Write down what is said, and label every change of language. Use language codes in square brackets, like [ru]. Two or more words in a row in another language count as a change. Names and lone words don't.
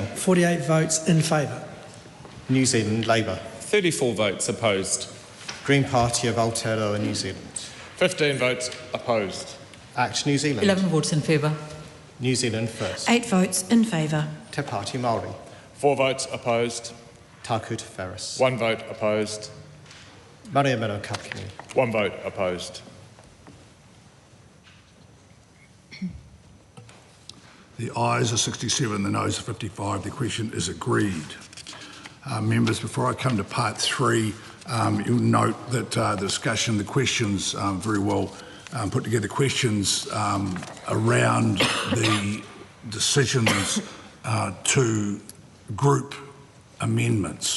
[en] 48 votes in favour. New Zealand Labour. 34 votes opposed. Green Party of Aotearoa, New Zealand. 15 votes opposed. Act New Zealand. 11 votes in favour. New Zealand First. 8 votes in favour. Te Pāti Māori. 4 votes opposed. Tāku Te Wharis. 1 vote opposed. Mariamino Kapkini. 1 vote opposed. The ayes are 67, the noes are 55. The question is agreed. Members, before I come to part 3, you'll note that the discussion, the questions, very well put together questions around the decisions to group amendments.